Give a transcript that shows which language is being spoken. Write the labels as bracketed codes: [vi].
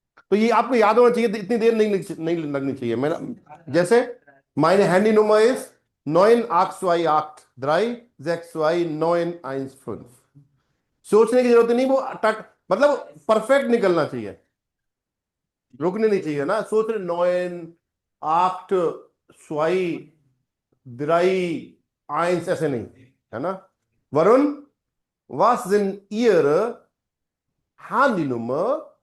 [hi] तो ये आपको याद होना चाहिए, इतनी देर नहीं लगनी चाहिए। मेरा जैसे [de] meine Handynummer ist 982 3 62915। [hi] सोचने की जरूरत नहीं, वो मतलब परफेक्ट निकलना चाहिए, रुकने नहीं चाहिए ना, सोच रहे 982 3 ऐसे नहीं, है ना। [de] वरुण, was sind ihre Handynummer?